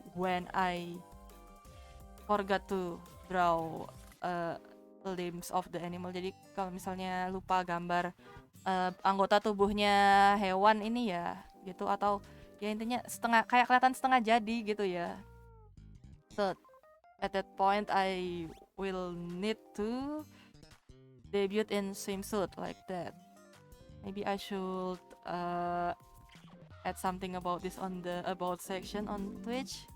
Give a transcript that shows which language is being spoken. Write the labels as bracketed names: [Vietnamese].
[English] when I forgot to draw limbs of the animal. [Indonesian] Jadi kalau misalnya lupa gambar anggota tubuhnya hewan ini ya gitu, atau ya intinya setengah kayak kelihatan setengah jadi gitu ya. [English] So at that point I will need to debut in swimsuit like that. Maybe I should add something about this on the about section on Twitch.